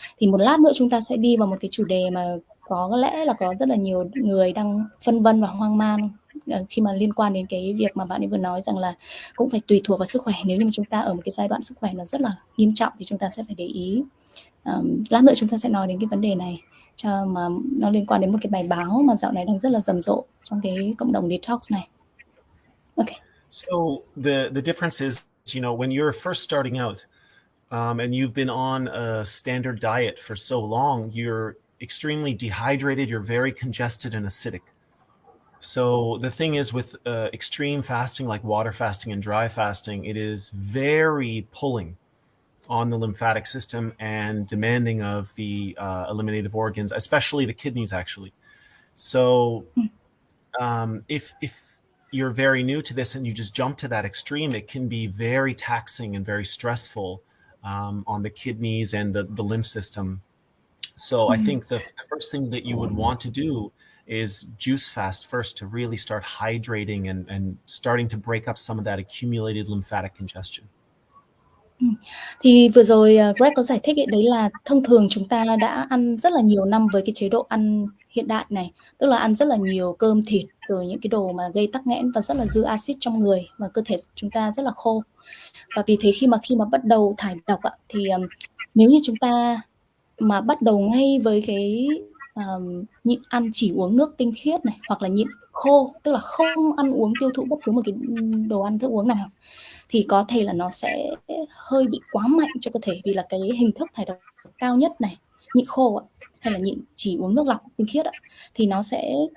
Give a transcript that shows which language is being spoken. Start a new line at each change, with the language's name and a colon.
Vietnamese: Thì một lát nữa chúng ta sẽ đi vào một cái chủ đề mà có lẽ là có rất là nhiều người đang phân vân và hoang mang khi mà liên quan đến cái việc mà bạn ấy vừa nói, rằng là cũng phải tùy thuộc vào sức khỏe. Nếu như mà chúng ta ở một cái giai đoạn sức khỏe nó rất là nghiêm trọng thì chúng ta sẽ phải để ý. Lát nữa chúng ta sẽ nói đến cái vấn đề này, cho mà nó liên quan đến một cái bài báo mà dạo này đang rất là rầm rộ trong cái cộng đồng detox này.
English: Okay. So the difference is, when you're first starting out, and you've been on a standard diet for so long, you're extremely dehydrated, you're very congested and acidic. So the thing is with extreme fasting, like water fasting and dry fasting, it is very pulling on the lymphatic system and demanding of the eliminative organs, especially the kidneys, actually. So if you're very new to this and you just jump to that extreme, it can be very taxing and very stressful on the kidneys and the lymph system. So I think the first thing that you would want to do is juice fast first, to really start hydrating and starting to break up some of that accumulated lymphatic congestion.
Vietnamese: Thì vừa rồi Greg có giải thích ấy, đấy là thông thường chúng ta đã ăn rất là nhiều năm với cái chế độ ăn hiện đại này, tức là ăn rất là nhiều cơm thịt, rồi những cái đồ mà gây tắc nghẽn và rất là dư axit trong người, và cơ thể chúng ta rất là khô. Và vì thế khi mà bắt đầu thải độc thì nếu như chúng ta mà bắt đầu ngay với cái nhịn ăn chỉ uống nước tinh khiết này, hoặc là nhịn khô, tức là không ăn uống tiêu thụ bất cứ một cái đồ ăn thức uống nào, thì có thể là nó sẽ hơi bị quá mạnh cho cơ thể, vì là cái hình thức thải độc cao nhất này, nhịn khô hay là nhịn chỉ uống nước lọc tinh khiết thì nó sẽ